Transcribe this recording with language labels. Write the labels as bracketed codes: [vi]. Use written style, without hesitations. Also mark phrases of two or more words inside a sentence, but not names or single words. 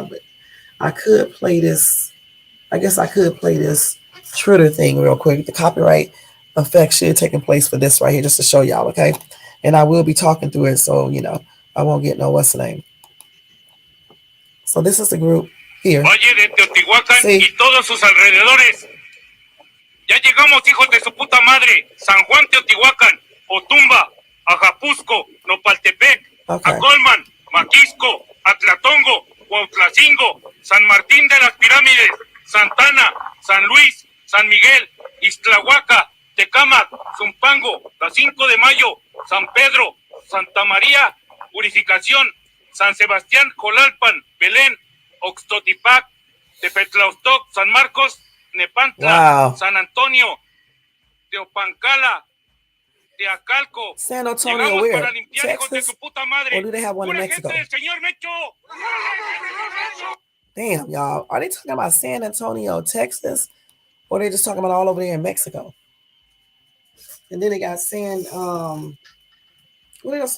[en] But I could play this. I guess I could play this Twitter thing real quick. The copyright effect should have taken place for this right here, just to show y'all, okay? And I will be talking through it, so I won't get no what's the name. So this is the group here. [es] Valle de Teotihuacán y todos sus alrededores. Ya llegamos, hijos de su puta madre. San Juan, Teotihuacán, Otumba, Ajapusco, Nopaltepec, Acolman, Maquisco, Atlatongo, Cuautlacingo, San Martín de las Pirámides, Santana, San Luis, San Miguel, Ixtlahuaca, Tecámac, Zumpango, la 5 de Mayo, San Pedro, Santa María, Purificación, San Sebastián, Jolalpan, Belén, Oxtotipac, Tepetlaustoc, San Marcos, Nepantla, San Antonio, Teopancala, Teacalco, San Antonio, [en] where? Texas? Or do they have one in Mexico? Damn, y'all. Are they talking about San Antonio, Texas? Or are they just talking about all over there in Mexico? And then they got San, what else?